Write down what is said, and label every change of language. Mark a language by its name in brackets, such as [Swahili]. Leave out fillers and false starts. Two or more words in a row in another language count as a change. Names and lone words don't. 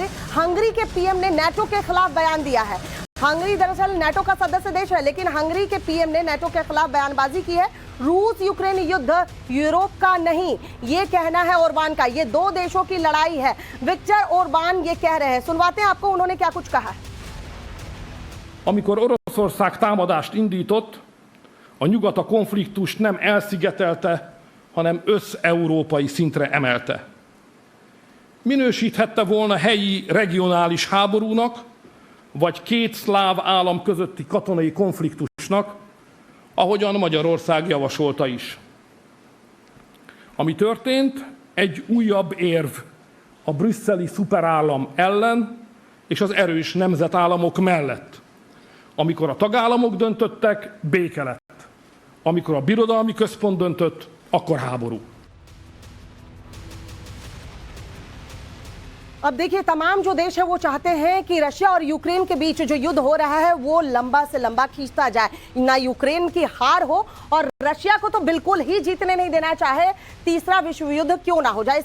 [Hindi] हंगरी के पीएम ने नाटो के खिलाफ बयान दिया है। हंगरी दरअसल नाटो का सदस्य देश है, लेकिन हंगरी के पीएम ने नाटो के खिलाफ बयानबाजी की है। रूस यूक्रेन युद्ध यूरोप का नहीं, ये कहना है ओरबान का। ये 2 देशों की लड़ाई है। विक्टर ओरबान ये कह रहे हैं, सुनवाते हैं आपको उन्होंने क्या कुछ कहा है। [Hungarian] Amikor Oroszország támadást indított, a nyugat a konfliktust nem elszigetelte, hanem összeurópai szintre emelte. Minősíthette volna helyi regionális háborúnak, vagy 2 szláv állam közötti katonai konfliktusnak, ahogyan Magyarország javasolta is. Ami történt, egy újabb érv a brüsszeli szuperállam ellen és az erős nemzetállamok mellett. Amikor a tagállamok döntöttek, béke lett. amikor a birodalmi központ döntött, akkor háború. [Hindi] अब देखिए, तमाम जो देश है वो चाहते हैं कि रशिया और यूक्रेन के बीच जो युद्ध हो रहा है वो लंबा से लंबा खींचता जाए, ना यूक्रेन की हार हो और रशिया को तो बिल्कुल ही जीतने नहीं देना, चाहे तीसरा विश्व युद्ध क्यों ना हो जाए।